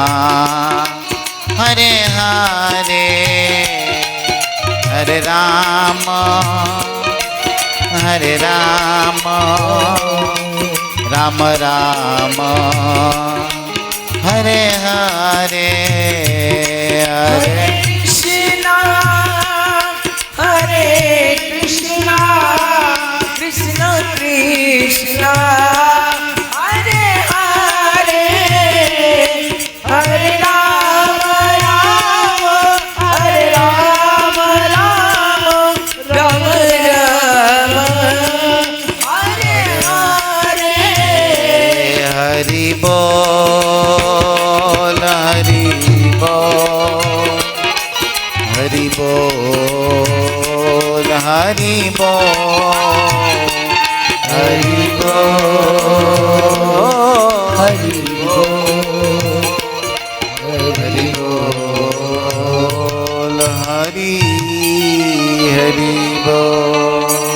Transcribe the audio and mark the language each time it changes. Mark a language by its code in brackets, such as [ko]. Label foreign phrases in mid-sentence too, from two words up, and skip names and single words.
[sa] हरे हरे हरे राम राम राम हरे हरे हरे कृष्ण, हरे कृष्ण, कृष्ण कृष्ण, हरे हरे, हरे राम राम, हरे राम राम, राम राम, हरे हरे. [hi] हरि बोल हरि बोल हरि बोल हरि बोल हरि बोल हरि हरि बोल हरि हरि बोल.